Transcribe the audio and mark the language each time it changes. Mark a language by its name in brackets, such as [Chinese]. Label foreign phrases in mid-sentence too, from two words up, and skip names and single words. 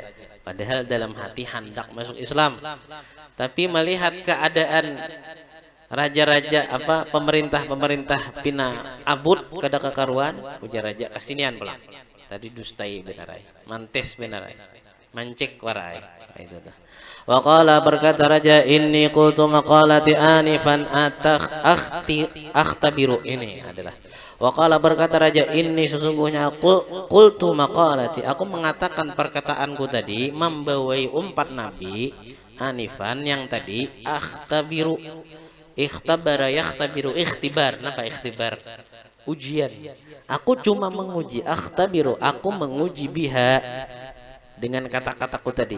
[Banjar] Padahal dalam hati hendak masuk Islam. Tapi melihat keadaan raja-raja pemerintah pina abut kada kekaruan, ujar Raja, kesinian pulang. Tadi dustai benar ya. Mantis benar ya. Mancik warai. Itu tuh. [Arabic] Wa qala, [Indonesian] berkata Raja, [Arabic] inni qultu maqalati anifan akhtabiru. [Indonesian] Ini adalah [Arabic] wa qala, [Indonesian] berkata Raja, inni sesungguhnya aku [Arabic] qultu maqalati, [Indonesian] aku mengatakan perkataanku tadi, membawai umpat Nabi anifan yang tadi, akhtabiru, [Arabic] ikhtabara yakhtabiru, [Indonesian] ikhtibar. Napa ikhtibar? Ujian. Aku cuma menguji, akhtabiru, aku menguji biha, dengan kata-kataku tadi.